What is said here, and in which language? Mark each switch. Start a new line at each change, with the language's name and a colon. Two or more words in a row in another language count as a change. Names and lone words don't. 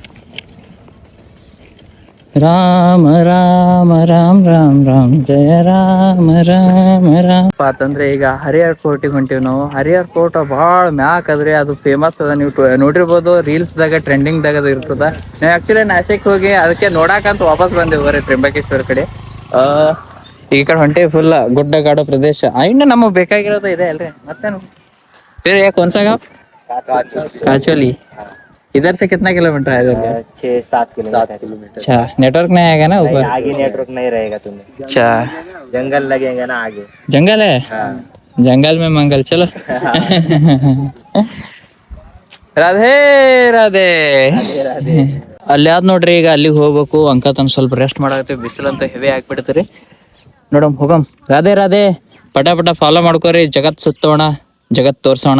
Kannada: ರಾಮ ರಾಮ ರಾಮ ರಾಮ ರಾಮ ಜಯ ರಾಮ ರಾಮ ರಾಮ ಅಂತಂದ್ರೆ ಈಗ ಹರಿಹರ್ ಫೋರ್ಟಿಗೆ ಹೊಂಟಿವಿ ನಾವು. ಹರಿಹರ್ ಫೋರ್ಟ್ ಭಾಳ ಮ್ಯಾಕ್ ಅದ್ರಿ. ಅದು ಫೇಮಸ್ ಅದ, ನೀವು ನೋಡಿರ್ಬೋದು ರೀಲ್ಸ್ದಾಗ ಟ್ರೆಂಡಿಂಗ್ದಾಗ ಅದು ಇರ್ತದ. ನಾವು ಆ್ಯಕ್ಚುಲಿ ನಾಶಿಕ್ ಹೋಗಿ ಅದಕ್ಕೆ ನೋಡಾಕಂತ ವಾಪಸ್ ಬಂದೇವು ಬರ್ರಿ ತ್ರಿಂಬಕೇಶ್ವರ ಕಡೆ. ಈ ಕಡೆ ಹೊಂಟೇವಿ ಫುಲ್ ಗುಡ್ಡ ಗಾಡು ಪ್ರದೇಶ. ಇನ್ನು ನಮಗೆ ಬೇಕಾಗಿರೋದು ಇದೆ ಅಲ್ರಿ. ಮತ್ತೇನು
Hindi: फिर ये कौन सा गाँव? काचोली. इधर से कितना किलोमीटर है इधर? 6-7 किलोमीटर। अच्छा, नेटवर्क नहीं आएगा ना ऊपर? आगे नेटवर्क नहीं रहेगा तुम्हें। अच्छा, जंगल लगेगा ना आगे। जंगल है? जंगल में मंगल. चलो.
Kannada: ರಾಧೇ ರಾಧೇ. ಅಲ್ಲಿ ಆದ್ ನೋಡ್ರಿ. ಈಗ ಅಲ್ಲಿಗೆ ಹೋಗ್ಬೇಕು. ಅಂಕತನ ಸ್ವಲ್ಪ ರೆಸ್ಟ್ ಮಾಡಾಕತ್ತೀವಿ. ಬಿಸಿಲಂತ ಹೆವಿ ಆಗ್ಬಿಡ್ತೀರಿ. ನೋಡಮ್ ಹೋಗಮ್. ರಾಧೆ ರಾಧೆ. ಪಟ ಪಟ ಫಾಲೋ ಮಾಡ್ಕೋರಿ. ಜಗತ್ ಸುತ್ತೋಣ, ಜಗತ್ ತೋರ್ಸೋಣ ಅನ್ನುತ್ತ.